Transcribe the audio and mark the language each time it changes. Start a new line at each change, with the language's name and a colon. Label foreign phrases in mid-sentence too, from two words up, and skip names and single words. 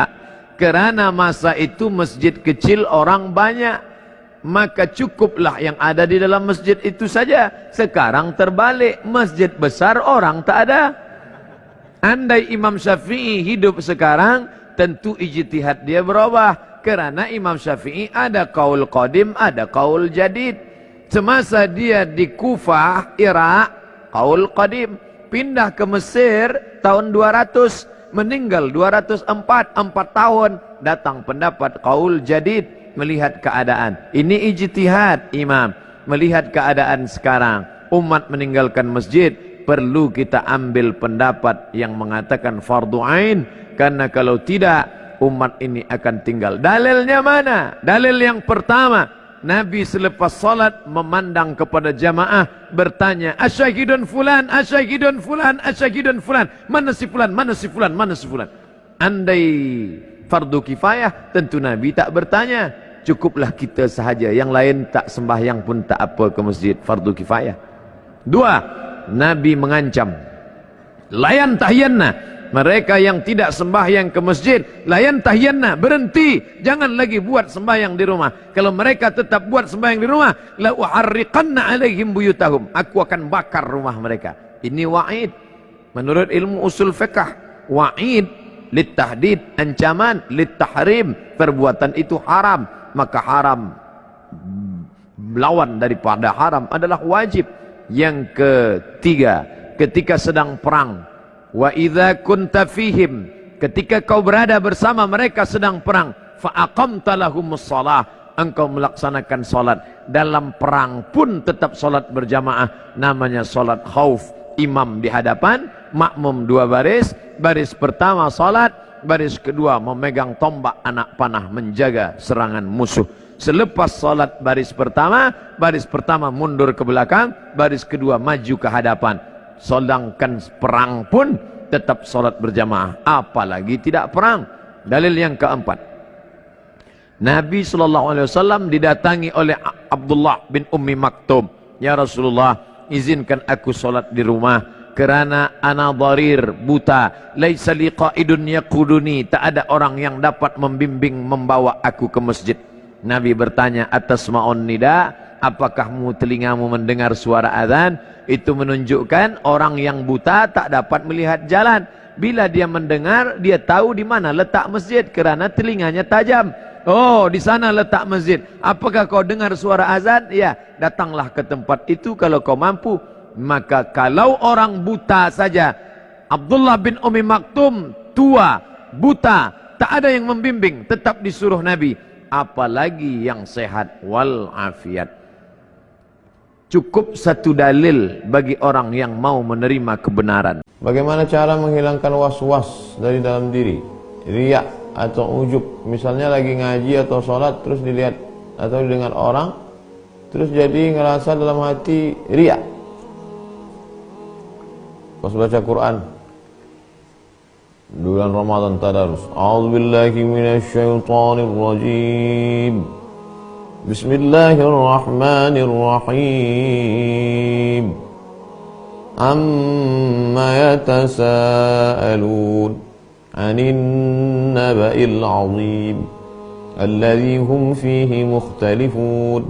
Malay: Kerana masa itu masjid kecil orang banyak, maka cukuplah yang ada di dalam masjid itu saja. Sekarang terbalik, masjid besar orang tak ada. Andai Imam Syafi'i hidup sekarang, tentu ijtihad dia berubah. Kerana Imam Syafi'i ada
Arabic: قول قديم,
Malay: ada
Arabic: قول جديد.
Malay: Semasa dia di Kufah, Irak,
Arabic: قول قديم.
Malay: Pindah ke Mesir tahun 200, meninggal 204, 4 tahun. Datang pendapat
Arabic: قول جديد,
Malay: melihat keadaan. Ini ijtihad imam, melihat keadaan sekarang. Umat meninggalkan masjid, perlu kita ambil pendapat yang mengatakan fardu ain, karena kalau tidak umat ini akan tinggal. Dalilnya mana? Dalil yang pertama, Nabi selepas salat memandang kepada jamaah, bertanya,
Arabic: أشاهد فلان، أشاهد فلان، أشاهد فلان,
Malay: mana si fulan, mana si fulan, mana si fulan. Andai fardu kifayah, tentu Nabi tak bertanya, cukuplah kita sahaja, yang lain tak sembahyang pun tak apa ke masjid, fardu kifayah. 2, Nabi mengancam,
Arabic: لينتهين,
Malay: mereka yang tidak sembahyang ke masjid,
Arabic: لينتهين,
Malay: berhenti, jangan lagi buat sembahyang di rumah. Kalau mereka tetap buat sembahyang di rumah,
Arabic: لأحرقن عليهم بيوتهم,
Malay: aku akan bakar rumah mereka. Ini wa'id menurut ilmu usul fiqh.
Arabic: وعيد للتهديد,
Malay: ancaman, litahrim, perbuatan itu haram, maka haram lawan daripada haram adalah wajib. Yang ketiga, ketika sedang perang,
Arabic: وإذا كنت فيهم,
Malay: ketika kau berada bersama mereka sedang perang,
Arabic: فأقمت لهم الصلاة,
Malay: engkau melaksanakan salat. Dalam perang pun tetap salat berjamaah, namanya salat khauf. Imam di hadapan, makmum 2 baris, baris pertama salat, baris kedua memegang tombak anak panah menjaga serangan musuh. Selepas salat baris pertama mundur ke belakang, baris kedua maju ke hadapan. Sedangkan perang pun tetap salat berjamaah, apalagi tidak perang. Dalil yang keempat, Nabi SAW didatangi oleh Abdullah bin Ummi Maktum. Ya Rasulullah, izinkan aku solat di rumah, kerana
Arabic: أنا ضرير,
Malay: buta,
Arabic: ليس لي قائد يقودني,
Malay: tak ada orang yang dapat membimbing membawa aku ke masjid. Nabi bertanya,
Arabic: أتسمع النداء,
Malay: apakahmu telingamu mendengar suara azan? Itu menunjukkan orang yang buta tak dapat melihat jalan. Bila dia mendengar, dia tahu di mana letak masjid kerana telinganya tajam. Oh, di sana letak masjid. Apakah kau dengar suara azan? Ya, datanglah ke tempat itu kalau kau mampu. Maka kalau orang buta saja, Abdullah bin Ummi Maktum tua, buta, tak ada yang membimbing, tetap disuruh Nabi. Apalagi yang sehat wal afiat. Cukup satu dalil bagi orang yang mau menerima kebenaran.
Indonesian: Bagaimana cara menghilangkan was-was dari dalam diri? Riya atau ujub. Misalnya lagi ngaji atau sholat terus dilihat atau didengar orang, terus jadi ngerasa dalam hati riya. Pas baca Quran bulan Ramadan tadarus,
Arabic: أعوذ بالله من الشيطان الرجيم بسم الله الرحمن الرحيم عم يتساءلون عن النبإ العظيم الذي هم فيه مختلفون.